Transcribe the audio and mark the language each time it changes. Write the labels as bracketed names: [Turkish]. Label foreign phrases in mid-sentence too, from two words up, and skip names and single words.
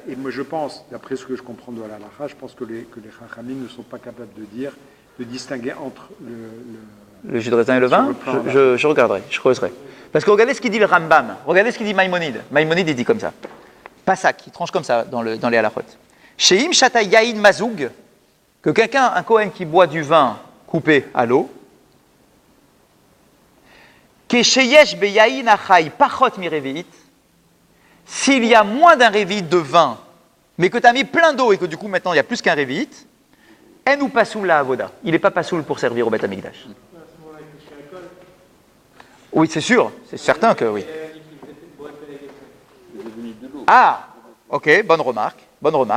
[French] Et moi, je pense, d'après ce que je comprends de la halakha, je pense que les Chachamim ne sont pas capables de distinguer entre Le jus de raisin et le vin, Sur le plan, je regarderai, je creuserai. Parce que regardez ce qu'il dit le Rambam, regardez ce qu'il dit Maïmonide. Maïmonide, il dit comme ça. Pasak, il tranche comme ça dans les halachot. [Hebrew] Sheim shata yain mazoug, [French] que quelqu'un, un Kohen qui boit du vin coupé à l'eau, [Hebrew] Kesheyesh beyayin achai pachot mirevi'it. [French] S'il y a moins d'un révi'it de vin, mais que tu as mis plein d'eau et que du coup maintenant il y a plus qu'un révi'it, [Hebrew] en ou pasoul la avoda. [French] Il n'est pas pasoul pour servir au Beth Amikdash. Oui, c'est sûr, c'est certain que oui. Ah, ok, bonne remarque, bonne remarque.